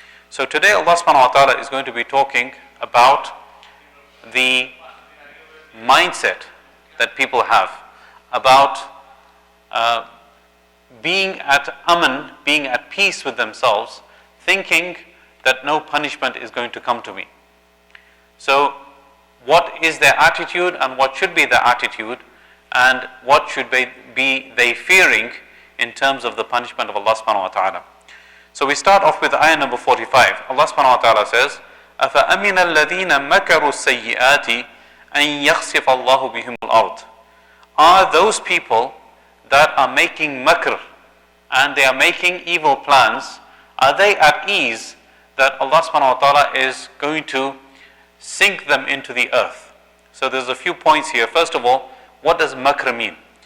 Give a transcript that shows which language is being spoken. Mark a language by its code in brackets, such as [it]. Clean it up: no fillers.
[en] So today Allah subhanahu wa ta'ala is going to be talking about the mindset that people have about being at aman, being at peace with themselves, thinking that no punishment is going to come to me. So what is their attitude and what should be their attitude, and what should be they fearing in terms of the punishment of Allah subhanahu wa ta'ala. So we start off with ayah number 45. Allah subhanahu wa ta'ala says, [ar] أَفَأَمِنَ الَّذِينَ مَكَرُوا السَّيِّئَاتِ أَن يَخْسِفَ اللَّهُ بِهِمُ الْأَرْضِ. [en] Are those people that are making makr and they are making evil plans, are they at ease that Allah subhanahu wa ta'ala is going to sink them into the earth? So there's a few points here. First of all, what does makr mean?